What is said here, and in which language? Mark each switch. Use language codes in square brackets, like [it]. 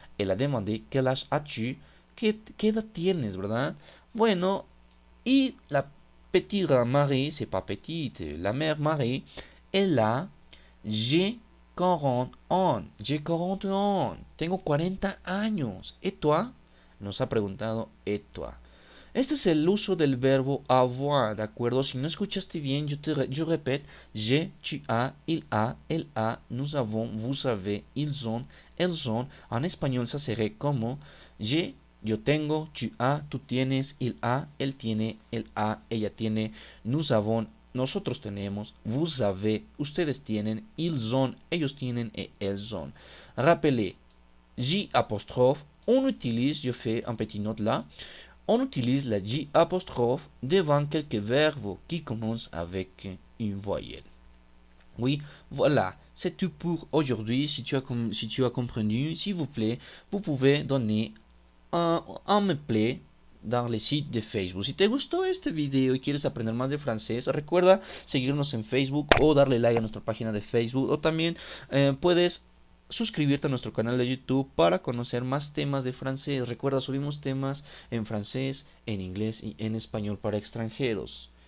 [es] Él [fr] a demandé ¿qué âge as-tu? [es] ¿Qué edad tienes, verdad? Bueno, y la [fr] petite Marie, c'est pas petite, la mère Marie, elle a, j'ai 40 ans, j'ai 40 ans, [es] tengo 40 años. ¿Y toi? Nos ha preguntado, ¿y toi? Este es el uso del verbo avoir, ¿de acuerdo? Si no escuchaste bien, yo repito, [fr] j'ai, tu as, il a, elle a, nous avons, vous avez, ils ont, elles ont. [es] En español se sería como j'ai, yo tengo, tu as, tú tienes, il a, él tiene, él a, ella tiene, nous avons, nosotros tenemos, vous avez, ustedes tienen, ils ont, ellos tienen et elles ont. [fr] Rappelez, J apostrophe, on utilise, je fais un petit note là, on utilise la J apostrophe devant quelques verbes qui commencent avec une voyelle. Oui, voilà, c'est tout pour aujourd'hui. Si tu as compris, s'il vous plaît, vous pouvez donner un me plaît dans le site de Facebook. [es] Si te gustó este video y quieres aprender más de francés, recuerda seguirnos en Facebook o darle like a nuestra página de Facebook. O también puedes suscribirte a nuestro canal de YouTube para conocer más temas de francés. Recuerda, subimos temas en francés, en inglés y en español para extranjeros.